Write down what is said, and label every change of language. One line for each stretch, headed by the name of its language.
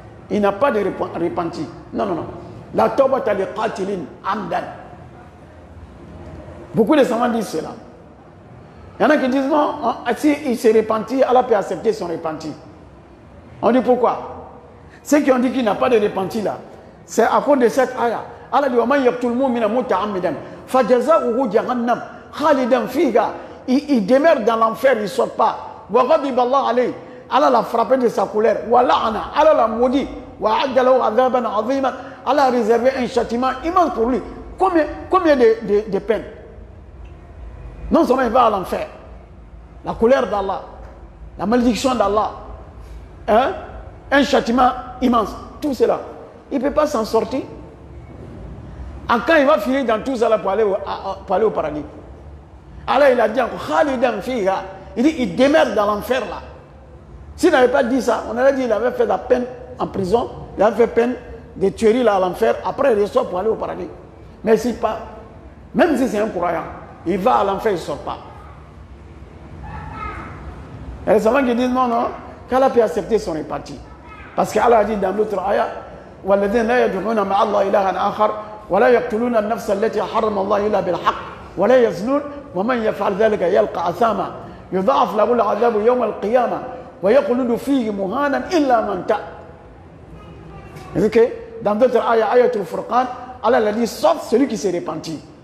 French: Il n'a pas de repentir. Non, non, non.
Arabic: La tawba li qatilin amdan.
French: Beaucoup de savants disent cela. Il y en a qui disent non, s'il se repentit, Allah peut accepter son repentir. On dit pourquoi? Ceux qui ont dit qu'il n'a pas de repentir là, c'est à cause de cette ayah. Allah dit
Arabic: وَمَنْ يَقْتُلْ مُؤْمِنًا مُتَعَمِّدًا فَجَزَاؤُهُ جَهَنَّمَ خَالِدًا فِيهَا.
French: Il demeure dans l'enfer, il ne sort pas.
Arabic: وَغَضِبَ اللَّهُ عَلَيْهِ.
French: Allah l'a frappé de sa colère.
Arabic: وَلَعَنَ.
French: Allah l'a maudit.
Arabic: وَأَعَدَّ لَهُ عَذَابًا عَظِيمًا.
French: Allah a réservé un châtiment immense pour lui. Combien de peines? Non seulement il va à l'enfer, la colère d'Allah, la malédiction d'Allah, hein? Un châtiment immense, tout cela. Il ne peut pas s'en sortir. Quand il va finir dans tout cela pour aller au paradis. Allah il a dit encore,
Arabic: Khalidan fiha.
French: Il dit, il demeure dans l'enfer là. S'il n'avait pas dit ça, on aurait dit qu'il avait fait la peine en prison, il avait fait peine de tuerie là à l'enfer, après il ressort pour aller au paradis. Mais si pas, même si c'est un croyant, il va à l'enfer, il ne sort pas. Et les savants qui disent non, non, qu'Allah peut accepter son réparti. Parce qu'Allah a dit dans l'autre ayah,
Arabic: وَالَّذِينَ لَا يَدْعُونَ مَعَ اللَّهِ إِلَهًا آخَرَ وَلَا يَقْتُلُونَ النَّفْسَ الَّتِي حَرَّمَ اللَّهُ إِلَّا بِالْحَقِّ وَلَا يَزْنُونَ وَمَنْ يَفْعَلْ ذَلِكَ يَلْقَ أَثَامًا يُضَاعَفْ لَهُ الْعَذَابُ يَوْمَ الْقِيَامَةِ وَيَخْلُدُ فِيهِ مُهَانًا إِلَّا مَنْ تَابَ.
French: C'est que dans d'autres ayahs, ayatul Furqan, Allah l'a dit sauf celui qui s'est repenti.